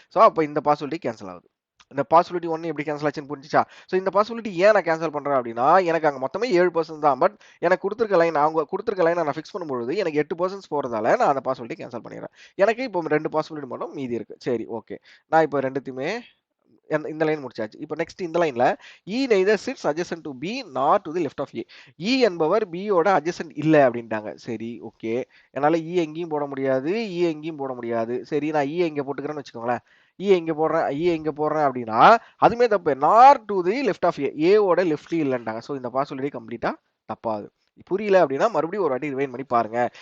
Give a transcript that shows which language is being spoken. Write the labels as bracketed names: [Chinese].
[Tamil] So அப்ப இந்த possibility cancel ஆகுது. இந்த பாசிபிலிட்டி 1 எப்படி கேன்சல் ஆச்சுன்னு புரிஞ்சுச்சா? சோ இந்த பாசிபிலிட்டி ஏன் நான் கேன்சல் பண்றேன் அப்படின்னா, எனக்கு அங்க மொத்தமே 7 பெர்சன்ஸ் தான். பட் எனக்கு குடுத்திருக்க லைன், அவங்க குடுத்திருக்க லைனை நான் ஃபிக்ஸ் பண்ணும்பொழுது எனக்கு 8 பெர்சன்ஸ் போறதால நான் அந்த பாசிபிலிட்டி கேன்சல் பண்ணிடுறேன். எனக்கு இப்போ 2 பாசிபிலிட்டி மட்டும் மீதி இருக்கு. சரி, ஓகே. நான் இப்போ 2த்தையுமே இந்த லைன் முடிச்சாச்சு. இப்போ நெக்ஸ்ட் இந்த லைன்ல [English] E neither sits adjacent to B nor to the left of A. [Tamil] E என்பவர் B யோட adjacent இல்ல அப்படின்ட்டாங்க. சரி, ஓகே. என்னால E எங்கேயும் போட முடியாது, E எங்கேயும் போட முடியாது. சரி, நான் E எங்க போட்டுக்கிறேன்னு வச்சுக்கோங்களேன். E எங்க போடுறேன் அப்படின்னா, அதுமே தப்பு. நார் டு தி லெஃப்ட் ஆஃப் ஏ ஓட லெஃப்ட்லயும் இல்லன்ட்டாங்க. ஸோ இந்த பாசிபிலிட்டி கம்ப்ளீட்டா தப்பாது. புரியல அப்படின்னா மறுபடியும் ஒரு வாட்டி ரிவைண்ட் பண்ணி பாருங்க.